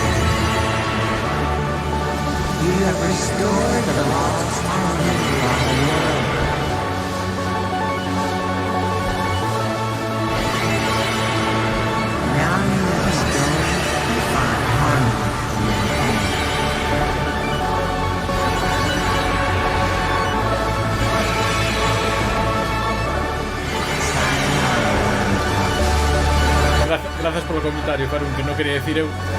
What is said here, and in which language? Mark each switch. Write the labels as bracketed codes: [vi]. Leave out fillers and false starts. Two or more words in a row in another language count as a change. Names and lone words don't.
[en] You have restored the lost harmony of the world. Now you must go and find harmony in your home. [es] Gracias por el comentario, Farun, que no quería decir eu.